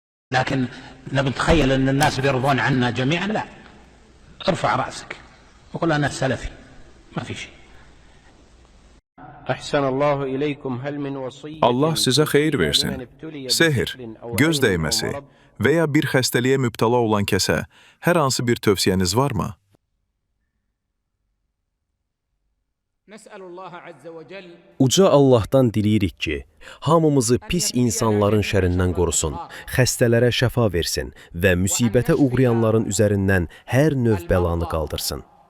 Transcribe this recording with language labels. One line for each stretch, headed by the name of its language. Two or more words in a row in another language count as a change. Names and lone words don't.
Arabic: لكن نتخيل أن الناس بيرضون عنا جميعا، لا. ارفع رأسك وقل أنا سلفي، ما في شيء.
Azerbaijani: Allah sizə xeyir versin. Sehr, göz dəyməsi və ya bir xəstəliyə mübtəla olan kəsə hər hansı bir tövsiyəniz varmı? Uca Allahdan diləyirik ki, hamımızı pis insanların şərindən qorusun, xəstələrə şəfa versin və müsibətə uğrayanların üzərindən hər növ bəlanı qaldırsın.